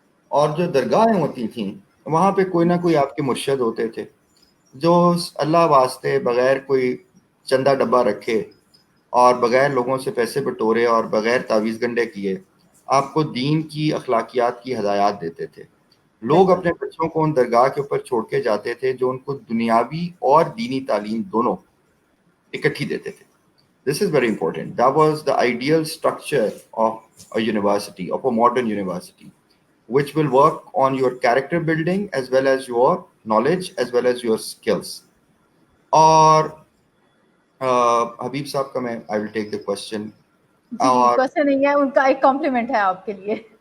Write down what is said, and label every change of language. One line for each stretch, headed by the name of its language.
Urdu: اور جو درگاہیں ہوتی تھیں وہاں پہ کوئی نہ کوئی آپ کے مرشد ہوتے تھے جو اللہ واسطے بغیر کوئی چندہ ڈبہ رکھے اور بغیر لوگوں سے پیسے بٹورے اور بغیر تعویذ گنڈے کیے آپ کو دین کی, اخلاقیات کی ہدایات دیتے تھے. لوگ اپنے بچوں کو ان درگاہ کے اوپر چھوڑ کے جاتے تھے جو ان کو دنیاوی اور دینی تعلیم دونوں اکٹھی دیتے تھے.
English: This is very important. That was the ideal structure of a university, of a modern university, which will work on your character building as well as your knowledge as well as your skills.
Urdu: اور حبیب صاحب کا میں
English: I will take the question.
Urdu: جی question نہیں ہے, ان کا ایک complement ہے آپ کے لیے.